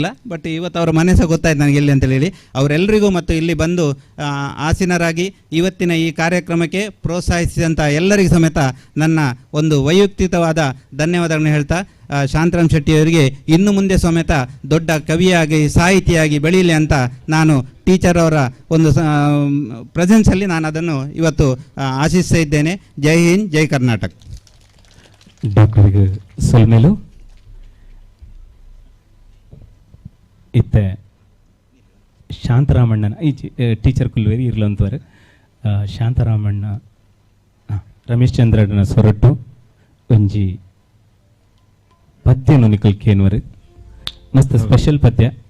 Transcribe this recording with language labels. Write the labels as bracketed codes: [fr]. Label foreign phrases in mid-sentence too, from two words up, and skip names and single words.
[kn] ಬಟ್ ಇವತ್ತು ಅವರ ಮನೆ ಸಹ ಗೊತ್ತಾಯ್ತು ನನಗೆ ಇಲ್ಲಿ ಅಂತೇಳಿ. ಅವರೆಲ್ಲರಿಗೂ ಮತ್ತು ಇಲ್ಲಿ ಬಂದು ಆಸೀನರಾಗಿ ಇವತ್ತಿನ ಈ ಕಾರ್ಯಕ್ರಮಕ್ಕೆ ಪ್ರೋತ್ಸಾಹಿಸಿದಂಥ ಎಲ್ಲರಿಗೂ ಸಮೇತ ನನ್ನ ಒಂದು ವೈಯಕ್ತಿಕವಾದ ಧನ್ಯವಾದಗಳನ್ನು ಹೇಳ್ತಾ, ಶಾಂತರಾಮ್ ಶೆಟ್ಟಿಯವರಿಗೆ ಇನ್ನು ಮುಂದೆ ಸಮೇತ ದೊಡ್ಡ ಕವಿಯಾಗಿ ಸಾಹಿತಿಯಾಗಿ ಬೆಳೀಲಿ ಅಂತ ನಾನು ಟೀಚರ್ ಅವರ ಒಂದು ಪ್ರೆಸೆನ್ಸಲ್ಲಿ ನಾನು ಅದನ್ನು ಇವತ್ತು ಆಶಿಸ್ತಾ ಇದ್ದೇನೆ. ಜೈ ಹಿಂದ್, ಜೈ ಕರ್ನಾಟಕ. [tcy] ಡಾಕ್ಟರ್ ಸೊಲ್ಮೇಲು ಇತ್ತೆ ಶಾಂತರಾಮಣ್ಣನ ಈ ಟೀಚರ್ ಕುಲ್ವೇರಿ ಇರ್ಲಂತವರು ಶಾಂತರಾಮಣ್ಣ ರಮೇಶ್ ಚಂದ್ರನ ಸೊರಟು ಒಂಜಿ ಪದ್ಯನು ನಿಕಲ್ ಕೇನ್ವರು ಮಸ್ತ್ ಸ್ಪೆಷಲ್ ಪದ್ಯ.